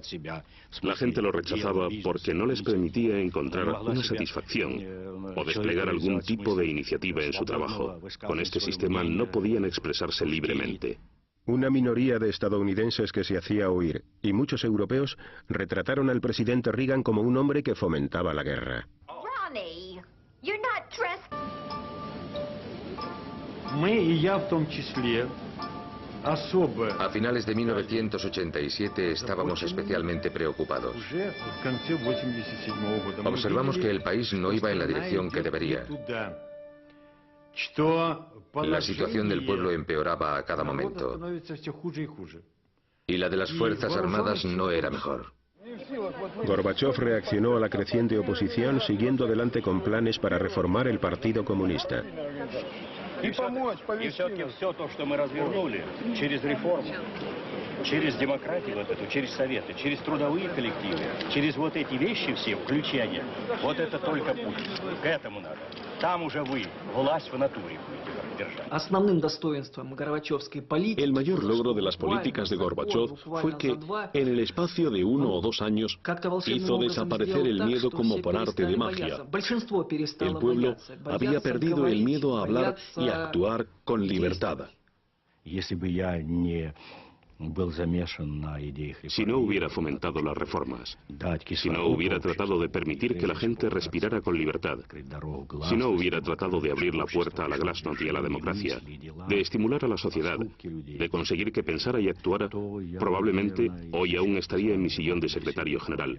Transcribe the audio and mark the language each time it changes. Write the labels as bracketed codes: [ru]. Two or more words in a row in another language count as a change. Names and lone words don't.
[es] La gente lo rechazaba porque no les permitía encontrar una satisfacción o desplegar algún tipo de iniciativa en su trabajo. Con este sistema no podían expresarse libremente. Una minoría de estadounidenses que se hacía oír y muchos europeos retrataron al presidente Reagan como un hombre que fomentaba la guerra. [en] Ronnie, you're not dressed. [es] A finales de 1987 estábamos especialmente preocupados. Observamos que el país no iba en la dirección que debería. La situación del pueblo empeoraba a cada momento. Y la de las Fuerzas Armadas no era mejor. Gorbachov reaccionó a la creciente oposición siguiendo adelante con planes para reformar el Partido Comunista. [ru] И все-таки все то, что мы развернули через реформу, через демократию вот эту, через советы, через трудовые коллективы, через вот эти вещи все, включения, вот это только путь. К этому надо. Там уже вы, власть в натуре будете держать. Основным достоинством горбачевской политики... [es] El mayor logro de las políticas de Gorbachov fue que, en el espacio de 1 o 2 años, hizo desaparecer el miedo como por arte de magia. El pueblo había perdido el miedo a hablar y a actuar con libertad. Si no hubiera fomentado las reformas, si no hubiera tratado de permitir que la gente respirara con libertad, si no hubiera tratado de abrir la puerta a la glasnost y a la democracia, de estimular a la sociedad, de conseguir que pensara y actuara, probablemente hoy aún estaría en mi sillón de secretario general.